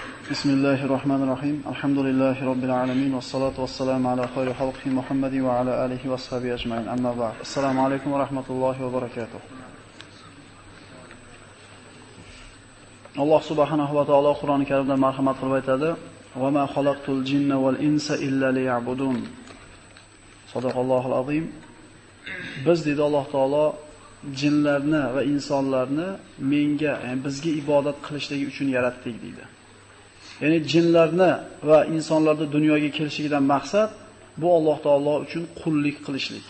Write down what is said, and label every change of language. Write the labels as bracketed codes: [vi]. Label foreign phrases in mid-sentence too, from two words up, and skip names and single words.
[ar] بسم الله الرحمن الرحيم الحمد لله رب العالمين والصلاة والسلام على خير خلقه محمد وعلى آله وصحبه أجمعين. أما بعد. السلام عليكم ورحمة الله وبركاته. [uz] Alloh [ar] سبحانه وتعالى [uz] Qur'oni Karimda marhamat qilib aytadi: [ar] "وما خلقت الجن والإنس إلا ليعبدون." صدق الله العظيم. [uz] Biz deydi Alloh taolo jinlarni va insonlarni menga, ya'ni bizga ibodat qilishligi uchun yaratdik deydi. Ya'ni jinlarni va insonlarning dunyoga kelishidan maqsad bu Alloh taolo uchun qullik qilishlik.